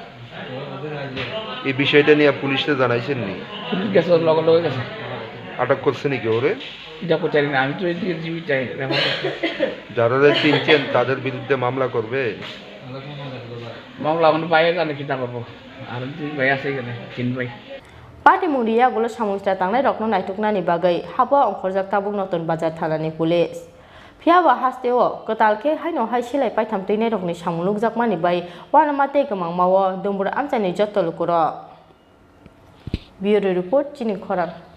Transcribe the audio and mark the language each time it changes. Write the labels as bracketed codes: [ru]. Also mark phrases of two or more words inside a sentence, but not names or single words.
[bn] এই বিষয়টা নিয়ে পুলিশে জানাইছেন নি? পুলিশ গেছে, লগে লগে গেছে। আটক করছে নাকি ওরে? এটা কোথায় না, আমি তো এদিকে জীবিত চাই। যারা চিনছেন তাদের বিরুদ্ধে মামলা করবে? মামলা আমার বাইরে জানে কিটা করবো, আর 2 ভাই আছে এখানে, 3 ভাই। [trp] Parti Muria gulo samustra tangnai rokno naituknani bagai habo ongkhorjak tabuk noton bazar thanani pulis. Phiaba hasteo kotalke haino hai silai paitham teinai rokni samulukjakmani bai wanamate gmangmawo dombur amchani jottolukuro. [en] Bureau report [trp] chini khorang.